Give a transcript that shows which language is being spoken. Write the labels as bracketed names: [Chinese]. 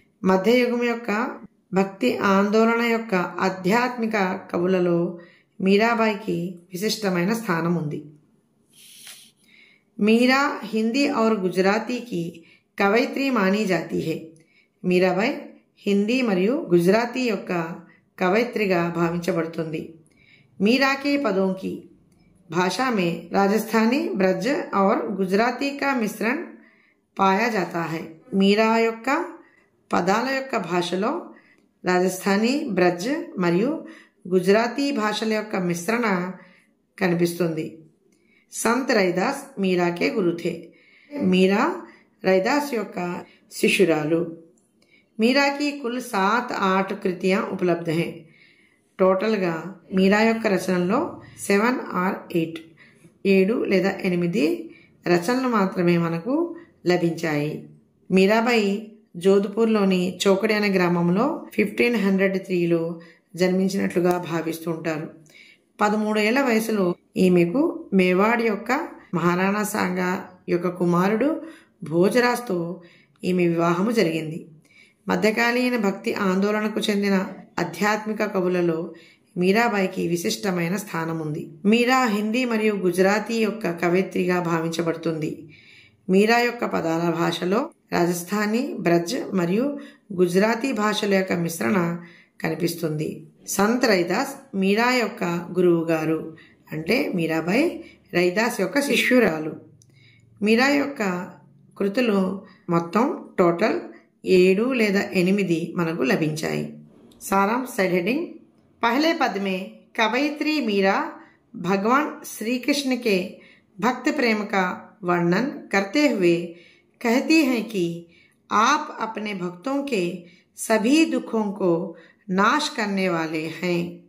[Telugu] మధ్యయుగం యొక్క భక్తి ఆందోళన యొక్క ఆధ్యాత్మిక కవులలో మీరాబాయికి విశిష్టమైన స్థానం ఉంది. [Hindi] मीरा हिंदी और गुजराती की कवयित्री मानी जाती है. [Telugu] మీరాబాయి హిందీ మరియు గుజరాతీ యొక్క కవయిత్రిగా భావించబడుతుంది. [Hindi] मीरा के पदों की भाषा में राजस्थानी, ब्रज और गुजराती का मिश्रण पाया जाता है. [Telugu] మీరా యొక్క పదాల యొక్క భాషలో రాజస్థానీ, బ్రజ్ మరియు గుజరాతీ భాషల యొక్క మిశ్రణ కనిపిస్తుంది. [Hindi] संत रैदास मीरा के गुरु थे. मीरा रैदास [Telugu] యొక్క శిష్యురాలు. [Hindi] మీరా की कुल 7-8 కృతియాं उपलब्ध हैं. [Telugu] టోటల్ గా మీరా యొక్క రచనల్లో 7 or 8 లేదా 8 రచనలు మాత్రమే మనకు లభించాయి. మీరాబాయి జోధ్పూర్లోని చౌకడి అనే గ్రామంలో 1503లో జన్మించినట్లుగా భావిస్తుంటారు. 13 ఏళ్ల వయసులో ఈమెకు మేవాడ్ యొక్క మహారాణా సాంగా యొక్క కుమారుడు భోజరాజ్తో ఈమె వివాహము జరిగింది. మధ్యకాలీన భక్తి ఆందోళనకు చెందిన ఆధ్యాత్మిక కవులలో మీరాబాయికి విశిష్టమైన స్థానం ఉంది. మీరా హిందీ మరియు గుజరాతీ యొక్క కవయిత్రిగా భావించబడుతుంది. మీరా యొక్క పదాల భాషలో రాజస్థానీ, బ్రజ్ మరియు గుజరాతీ భాషల యొక్క మిశ్రణ కనిపిస్తుంది. సంత్ రైదాస్ మీరా యొక్క గురువు గారు. అంటే మీరాబాయి రైదాస్ యొక్క శిష్యురాలు. మీరా యొక్క కృతులు మొత్తం టోటల్ 7 లేదా 8 మనకు లభించాయి. [Hindi] सारांश. Side heading. पहले पद में कवयित्री मीरा भगवान श्री कृष्ण के भक्त प्रेम का वर्णन करते हुए कहती हैं कि आप अपने भक्तों के सभी दुखों को नाश करने वाले हैं.